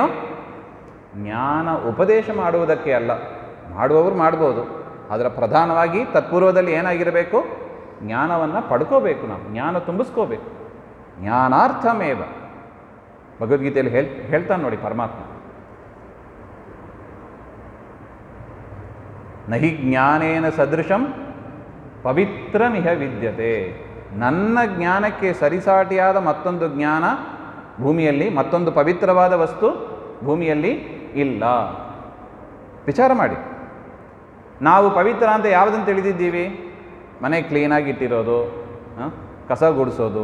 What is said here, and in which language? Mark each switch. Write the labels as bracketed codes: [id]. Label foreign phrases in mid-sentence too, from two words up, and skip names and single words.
[kn] ಜ್ಞಾನ ಉಪದೇಶ ಮಾಡುವುದಕ್ಕೆ ಅಲ್ಲ. ಮಾಡುವವರು ಮಾಡ್ಬೋದು, ಆದರೆ ಪ್ರಧಾನವಾಗಿ ತತ್ಪೂರ್ವದಲ್ಲಿ ಏನಾಗಿರಬೇಕು? ಜ್ಞಾನವನ್ನು ಪಡ್ಕೋಬೇಕು, ನಾವು ಜ್ಞಾನ ತುಂಬಿಸ್ಕೋಬೇಕು. ಜ್ಞಾನಾರ್ಥಮೇವ ಭಗವದ್ಗೀತೆಯಲ್ಲಿ ಹೇಳ್ತಾನೆ ನೋಡಿ ಪರಮಾತ್ಮ. [sa] ನಹಿ ಜ್ಞಾನೇನ ಸದೃಶಂ ಪವಿತ್ರಮಿಹ ವಿದ್ಯತೆ. [kn] ನನ್ನ ಜ್ಞಾನಕ್ಕೆ ಸರಿಸಾಟಿಯಾದ ಮತ್ತೊಂದು ಜ್ಞಾನ ಭೂಮಿಯಲ್ಲಿ, ಮತ್ತೊಂದು ಪವಿತ್ರವಾದ ವಸ್ತು ಭೂಮಿಯಲ್ಲಿ ಇಲ್ಲ. ವಿಚಾರ ಮಾಡಿ, ನಾವು ಪವಿತ್ರ ಅಂತ ಯಾವುದನ್ನು ತಿಳಿದಿದ್ದೀವಿ? ಮನೆ ಕ್ಲೀನಾಗಿ ಇಟ್ಟಿರೋದು, ಕಸ ಗುಡಿಸೋದು.